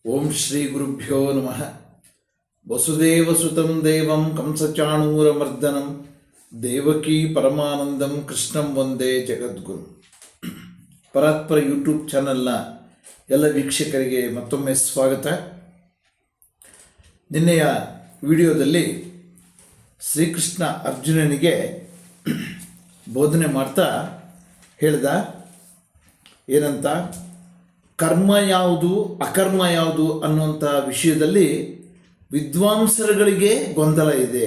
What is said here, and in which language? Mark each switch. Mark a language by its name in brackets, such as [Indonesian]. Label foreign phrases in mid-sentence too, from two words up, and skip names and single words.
[Sanskrit] ಶ್ರೀ ಗುರುಭ್ಯೋ ನಮಃ. ವಸುದೇವಸುತಂ ದೇವಂ ಕಂಸಚಾಣೂರಮರ್ದನಂ ದೇವಕೀ ಪರಮಾನಂದಂ ಕೃಷ್ಣಂ ವಂದೇ ಜಗದ್ಗುರು. [Kannada] ಪರಾತ್ಪರ ಯೂಟ್ಯೂಬ್ ಚಾನಲ್ನ ಎಲ್ಲ ವೀಕ್ಷಕರಿಗೆ ಮತ್ತೊಮ್ಮೆ ಸ್ವಾಗತ. ನಿನ್ನೆಯ ವಿಡಿಯೋದಲ್ಲಿ ಶ್ರೀಕೃಷ್ಣ ಅರ್ಜುನನಿಗೆ ಬೋಧನೆ ಮಾಡ್ತಾ ಹೇಳ್ದ ಏನಂತ, ಕರ್ಮ ಯಾವುದು ಅಕರ್ಮ ಯಾವುದು ಅನ್ನುವಂಥ ವಿಷಯದಲ್ಲಿ ವಿದ್ವಾಂಸರುಗಳಿಗೆ ಗೊಂದಲ ಇದೆ.